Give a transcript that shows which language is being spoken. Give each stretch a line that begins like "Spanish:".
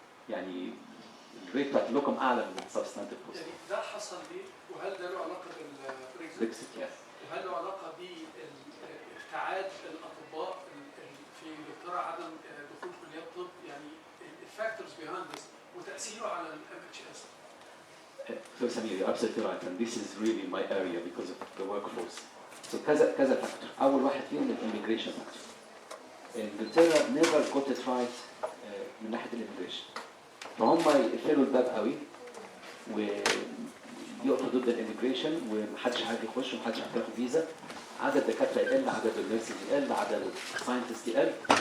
Arabic: يعني الريت بتاعت اللوكم اعلى من السبستانتيف كوست. يعني ده حصل ليه؟ وهل ده له علاقه بالبريكزيت؟ وهل له علاقه بابتعاد الاطباء في انجلترا، عدم دخول كليات طب، يعني الفاكتورز بيهايند ذس وتاثيره على الام اتش اس؟
English: So Samir, you're absolutely right, and this is really my area because of the workforce.
Arabic: So كذا فاكتور. أول واحد فيهم الإميجريشن فاكتور. إنجلترا
English: never got it right
Arabic: من ناحية الإميجريشن. فهم يقفلوا الباب قوي ويقفوا ضد الإميجريشن ومحدش عارف يخش ومحدش عارف ياخد فيزا. عدد الدكاترة يقل، عدد النيرسز يقل، عدد الساينتست يقل.